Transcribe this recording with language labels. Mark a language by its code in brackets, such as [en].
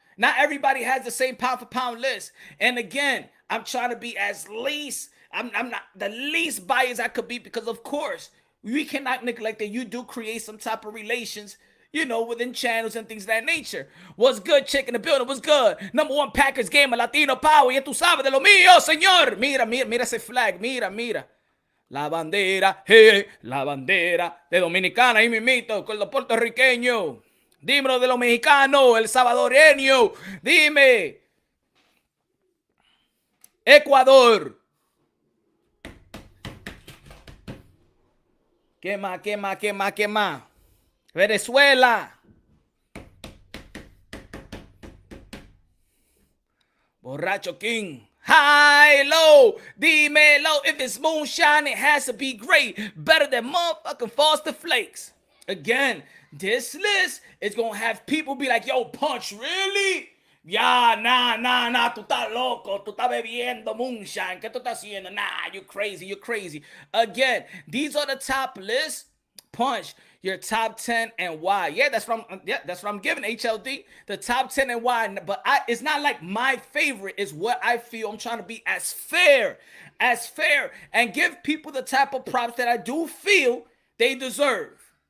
[en] Not everybody has the same pound for pound list. And again, I'm trying to be I'm not the least biased I could be, because of course we cannot neglect that you do create some type of relations, you know, within channels and things of that nature. What's good, chick in the building? What's good? Number one Packers gamer, Latino power. [es] Ya tú sabes de lo mío, señor. Mira ese flag. Mira. La bandera, la bandera de Dominicana. Y mimito con los puertorriqueños. Dímelo de los mexicanos, el salvadoreño. Dime. Ecuador. ¿Qué más? Venezuela. Borracho King. [en] High, low, [es] dímelo. [en] If it's moonshine, it has to be great. Better than motherfucking Frosted Flakes. Again, this list is gonna have people be like, yo, Punch, really? [es] Ya, nah, tú estás loco, tú estás bebiendo moonshine, ¿qué tú estás haciendo? [en] Nah, you're crazy. Again, these are the top lists. Punch, your top 10 and why. Yeah, that's what I'm giving, HLD. The top 10 and why. But it's not like my favorite, is what I feel. I'm trying to be as fair and give people the type of props that I do feel they deserve.